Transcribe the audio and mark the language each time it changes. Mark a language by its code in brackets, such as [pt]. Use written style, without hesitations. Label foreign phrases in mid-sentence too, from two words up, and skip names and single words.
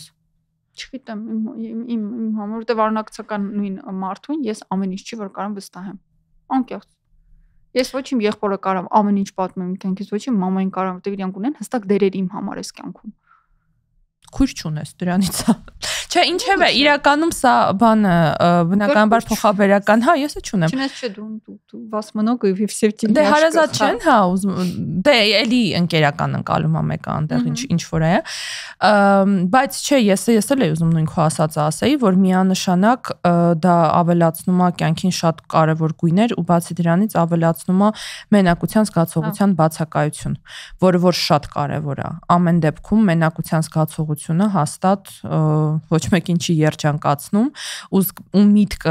[hy] Չգիտեմ, իմ համար որտեղ արյունակցական նույն մարդուն ես ամեն ինչ չի որ կարամ վստահեմ։ Անկեղծ։ Ես ոչ իմ եղբորը կարամ ամեն ինչ պատմեմ կյանքից, ոչ իմ մամային կարամ, որտեղ իրանք ունեն հստակ դերեր իմ համար էս կյանքում։ Քույր չունես դրանից։ Չէ, ինչև է, իրականում սա բանը բնականաբար փոխաբերական, հա, ես չունեմ։ Չնայած չէ դու [ru] вас много и все в тебе։ [hy] Դե հարազատ չեն, հա, դե էլի ընկերական ընկալում է մեկը այնտեղ ինչ որ է։ Բայց չէ, ես էլ էի ուզում նույն քո ասածը ասեի, որ միանշանակ դա ավելացնում է կյանքին շատ կարևոր գույներ ու բացի դրանից ավելացնում է մենակության զգացողության բացակայություն, որը որ շատ կարևոր է։ Ամեն դեպքում մենակության զգացողությունը հաստատ ոչ մեկին չի երջանկացնում ու միտքը